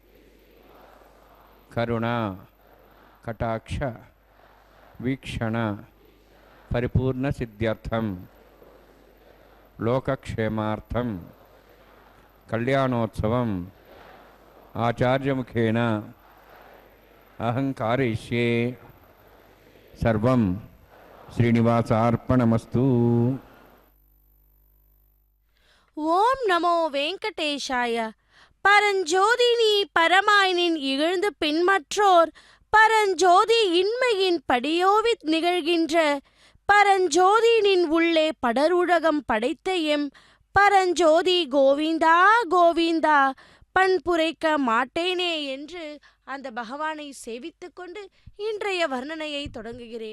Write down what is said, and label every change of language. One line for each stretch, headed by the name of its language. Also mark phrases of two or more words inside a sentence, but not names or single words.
Sanskrit: కరుణ కటాక్ష వీక్షణ పరిపూర్ణ సిద్ధ్యర్థం లోకక్షేమార్థం కళ్యాణోత్సవం ఆచార్యముఖేన అహం కారయిష్యే. సర్వం శ్రీనివాసార్పణమస్తు. ॐ नमो वेङ्कटेशाय.
Tamil: பரஞ்சோதினி பரமாயினின் இகழ்ந்து பின்மற்றோர் பரஞ்சோதி இன்மையின் படியோவித் நிகழ்கின்ற பரஞ்சோதினின் உள்ளே படருலகம் படைத்த எம் பரஞ்சோதி கோவிந்தா கோவிந்தா பண்புரைக்க மாட்டேனே என்று அந்த பகவானை சேவித்துக் கொண்டு இன்றைய வர்ணனையை தொடங்குகிறேன்.